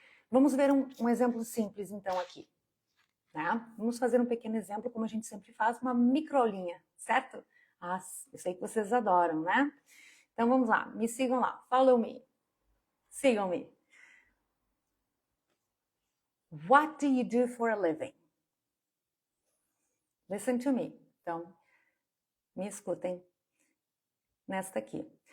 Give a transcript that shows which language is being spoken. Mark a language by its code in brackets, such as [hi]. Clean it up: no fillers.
[pt] Vamos ver um exemplo simples, então, aqui. Tá? Vamos fazer um pequeno exemplo, como a gente sempre faz, uma microaulinha, certo? Eu sei que vocês adoram, né? Então, vamos lá, me sigam lá, [en] follow me, [pt] sigam-me. [en] What do you do for a living? Listen to me. [pt] Então, me escutem nesta aqui.